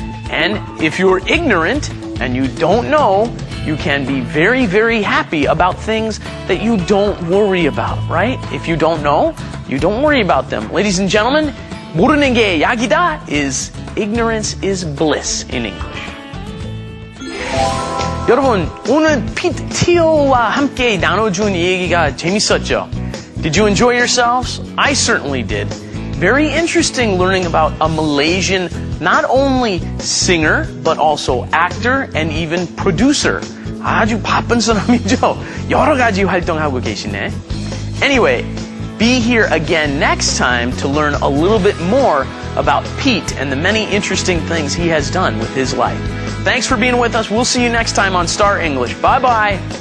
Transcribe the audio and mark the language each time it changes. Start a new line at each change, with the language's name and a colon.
English: And if you're ignorant and you don't know, you can be very, very happy about things that you don't worry about, right? If you don't know, you don't worry about them. Ladies and gentlemen,
Korean: 모르는 게 약이다
English: is ignorance is bliss in English.
Korean: 여러분, 오늘 피트 티오와 함께 나눠준 이 얘기가 재밌었죠?
English: Did you enjoy yourselves? I certainly did. Very interesting learning about a Malaysian, not only singer, but also actor and even producer.
Korean: 아주 바쁜 사람이죠. 여러 가지 활동하고 계시네.
English: Anyway, be here again next time to learn a little bit more about Pete and the many interesting things he has done with his life. Thanks for being with us. We'll see you next time on Star English. Bye-bye.